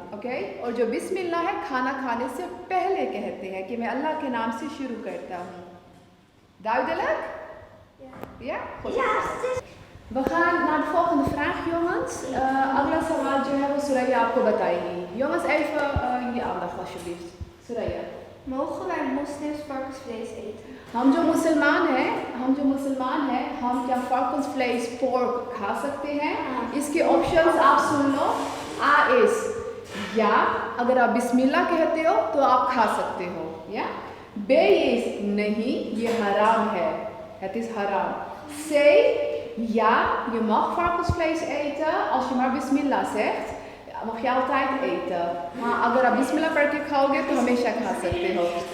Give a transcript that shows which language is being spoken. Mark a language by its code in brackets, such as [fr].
[hi] Okay, और जो बिस्मिल्लाह है खाना खाने से पहले कहते हैं कि मैं अल्लाह के नाम से शुरू करता हूँ. [nl] Duidelijk? Ja? Goed. We gaan naar de volgende vraag, jongens. [hi] अगला सवाल जो है वो सुरैया आपको बताएगी. [nl] Jongens, even jullie aandacht alsjeblieft. Suraya. Mogen wij moslims varkensvlees eten? [hi] हम जो मुसलमान हैं, हम क्या varkensvlees pork खा सकते हैं? इसके ऑप्शंस आप सुन लो. A is या, अगर आप बिस्मिल्लाह कहते हो तो आप खा सकते हो. या. B is नहीं, ये हराम है. [nl] Het is haram. C, ja, je mag varkensvlees eten als je maar bismillah zegt. Mag je altijd eten. [hi] Maar अगर आप बिस्मिल्लाह पढ़ के खाओगे तो हमेशा खा सकते हो.